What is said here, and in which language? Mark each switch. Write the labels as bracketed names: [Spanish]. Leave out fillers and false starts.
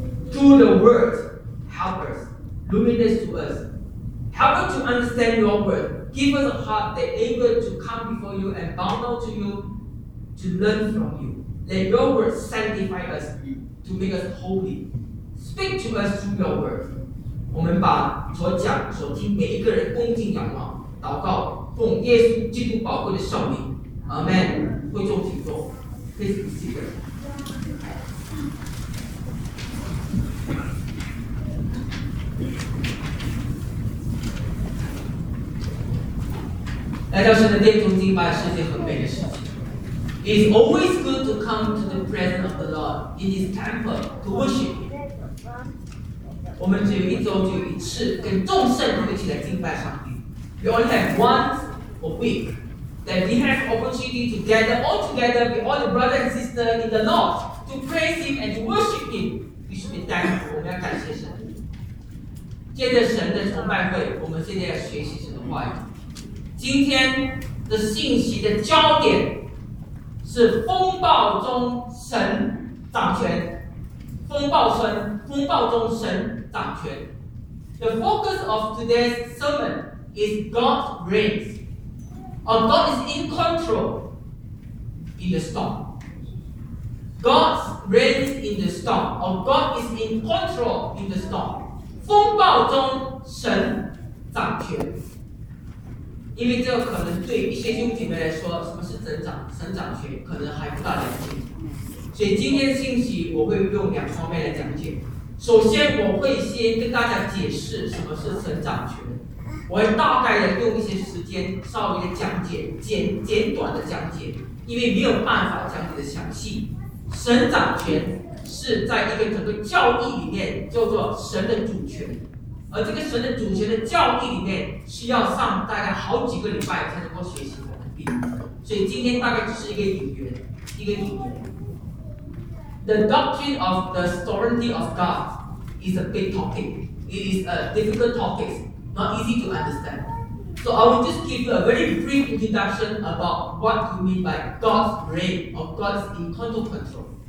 [English] Through the word, help us. Luminous to us. Help us to understand your word. Give us a heart that able to come before you and bow down to you to learn from you. Let your word sanctify us. To make us holy, speak to us through your word. [Chinese] 我们把所讲、所听每一个人恭敬仰望、祷告，奉耶稣基督宝贵的圣名。阿门。会众请坐。 [English] Please be seated. [Chinese] 来到神的殿中敬拜是件很美的事情。 [English] It's always good to come to the presence of the Lord in His temple to worship Him. [Chinese] 我们只有一周只有一次跟众圣徒一起来敬拜上帝。 [English] We only have once a week that we have opportunity to gather all together with all the brothers and sisters in the Lord to praise Him and to worship Him. We should be thankful. [Chinese] 我们要感谢神。借着神的崇拜会，我们现在要学习神的话语。今天的信息的焦点。是风暴中神掌权，风暴中神掌权。 [English] The focus of today's sermon is God reigns, or God is in control in the storm. God reigns in the storm, or God is in control in the storm. [Chinese] 风暴中神掌权。因为这可能对一些弟兄姐妹来说，什么是神掌权，可能还不大了解。所以今天的信息我会用两方面来讲解。首先，我会先跟大家解释什么是神掌权。我会大概的用一些时间稍微的讲解，简短的讲解，因为没有办法讲解的详细。神掌权是在一个整个教义里面叫做神的主权。而这个神的主权的教义里面需要上大概好几个礼拜才能够学习完毕，所以今天大概只是一个引言。 [English] The doctrine of the sovereignty of God is a big topic. It is a difficult topic, not easy to understand. So I will just give you a very brief introduction about what you mean by God's reign or God's in control.